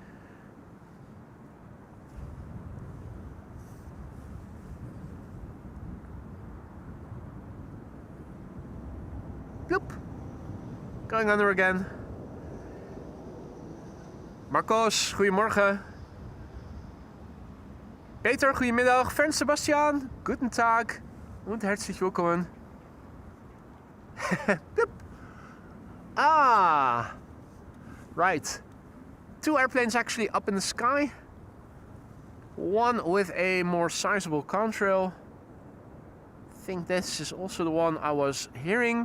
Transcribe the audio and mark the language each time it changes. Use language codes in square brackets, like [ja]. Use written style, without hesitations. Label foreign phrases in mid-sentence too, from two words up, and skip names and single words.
[en] Bloop. Going under again. Marcos, [nl] goedemorgen. Peter, goedemiddag. [de] Fern Sebastian, guten Tag. Und herzlich willkommen. [en] Ah, right. Two airplanes actually up in the sky. One with a more sizable contrail. I think this is also the one I was hearing.